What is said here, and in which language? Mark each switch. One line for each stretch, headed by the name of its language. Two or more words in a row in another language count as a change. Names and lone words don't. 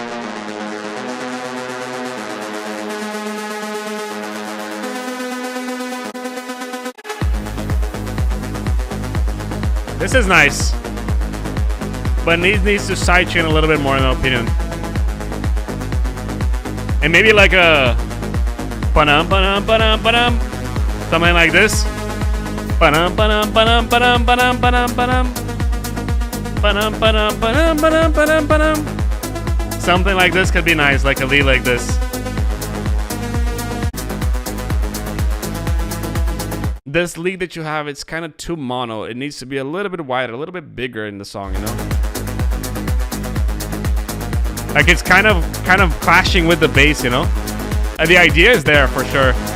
English: This is nice, but needs to sidechain a little bit more in my opinion. And maybe like a ba-dum, ba-dum, ba-dum, ba-dum. Something like this. Ba-dum, ba-dum, ba-dum, ba-dum, ba-dum, ba-dum, ba-dum. Ba-dum, ba-dum, ba-dum, ba-dum, ba-dum, ba-dum. Something like this could be nice, like a lead like this. This lead that you have, it's kind of too mono. It needs to be a little bit wider, a little bit bigger in the song, you know? Like it's kind of clashing with the bass, you know. The idea is there for sure.